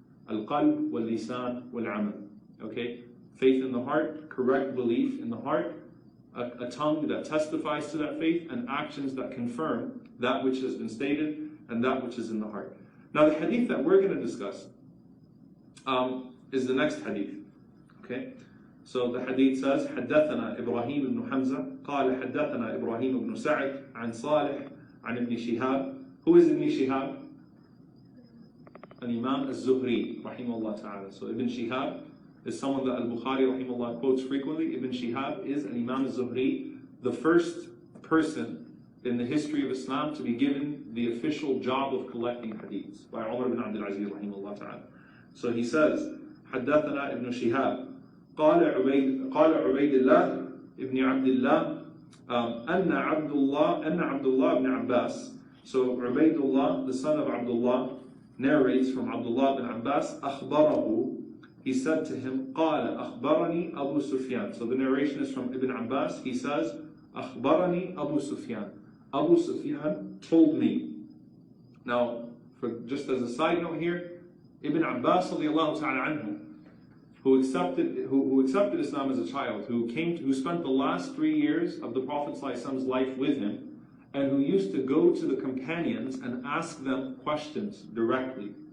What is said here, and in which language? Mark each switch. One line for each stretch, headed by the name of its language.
Arabic: Al-qalb, wal-lisan, wal-amal.
English: Okay? Faith in the heart, correct belief in the heart, a tongue that testifies to that faith, and actions that confirm that which has been stated and that which is in the heart. Now the hadith that we're going to discuss is the next hadith. Okay? So the hadith says,
Arabic: حدثنا إبراهيم بن حمزة قال حدثنا إبراهيم بن سعد عن صالح عن ابن شهاب.
English: Who is Ibn Shihab? An Imam al-Zuhri rahimahullah ta'ala. So Ibn Shihab is someone that al-Bukhari rahimahullah quotes frequently. Ibn Shihab is an Imam al-Zuhri, the first person in the history of Islam to be given the official job of collecting hadiths by Umar ibn Abdul Aziz rahimahullah ta'ala. So he says,
Arabic: حدثنا Ibn Shihab قال عبيد الله ابن عبد الله أن عبد الله بن Abbas.
English: So Ubaydullah, the son of Abdullah, narrates from Abdullah bin Abbas,
Arabic: أخبره,
English: he said to him,
Arabic: قال أخبرني أبو سفيان.
English: So the narration is from Ibn Abbas. He says,
Arabic: أخبرني أبو سفيان.
English: Abu Sufyan told me. Now, just as a side note here, Ibn Abbas radiallahu ta'ala anhu, who accepted Islam as a child, who spent the last 3 years of the Prophet's life with him, and who used to go to the companions and ask them questions directly.